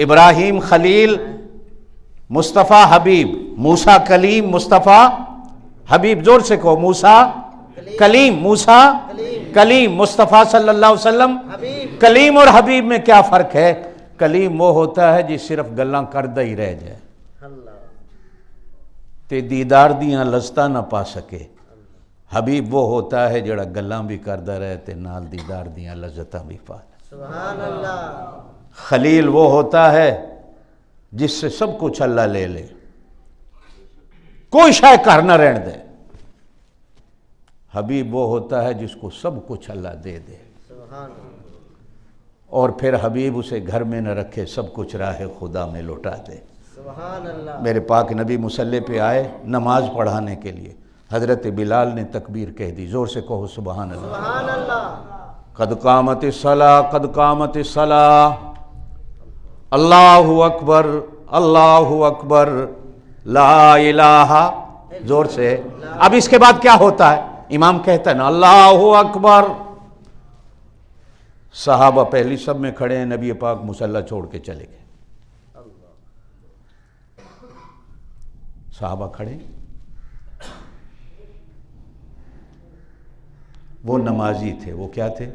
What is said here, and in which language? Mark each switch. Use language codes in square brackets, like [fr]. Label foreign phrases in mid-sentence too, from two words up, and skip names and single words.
[ur] ابراہیم خلیل، مصطفیٰ حبیب، موسیٰ کلیم، مصطفیٰ حبیب، زور سے کہو، موسیٰ کلیم، موسیٰ کلیم، مصطفیٰ [ar] صلی اللہ علیہ وسلم [ur] حبیب۔ کلیم اور حبیب میں کیا فرق ہے؟ کلیم وہ ہوتا ہے جس صرف [pa] گلاں کردہ ہی رہ جائے [ur] اللہ [pa] تے دیدار دیاں لذتاں نہ پا سکے، حبیب وہ ہوتا ہے جڑا گلاں بھی کردہ رہے تے نال دیدار دیاں لذتاں بھی پا لے۔ [ar] سبحان اللہ۔ [ur] خلیل وہ ہوتا ہے جس سے سب کچھ اللہ لے لے، [pa] کوئی شے کر نہ رہن دے۔ [ur] حبیب وہ ہوتا ہے جس کو سب کچھ اللہ دے دے، [ar] سبحان اللہ۔ [ur] اور پھر حبیب اسے گھر میں نہ رکھے، سب کچھ راہ خدا میں لوٹا دے۔ [ar] سبحان اللہ۔ [ur] میرے پاک نبی مصلی پہ آئے نماز پڑھانے کے لیے، حضرت بلال نے تکبیر کہہ دی، زور سے کہو [ar] سبحان اللہ۔ سبحان اللہ۔ قد قامت الصلاۃ، قد قامت الصلاۃ، اللہ اکبر، اللہ اکبر، لا الہ، [ur] زور سے۔ اب اس کے بعد کیا ہوتا ہے؟ امام کہتا ہے نا [ar] اللہ اکبر، [ur] صحابہ پہلی سب میں کھڑے ہیں، نبی پاک مصلی چھوڑ کے چلے گئے، صحابہ کھڑے، وہ نمازی تھے، وہ کیا تھے؟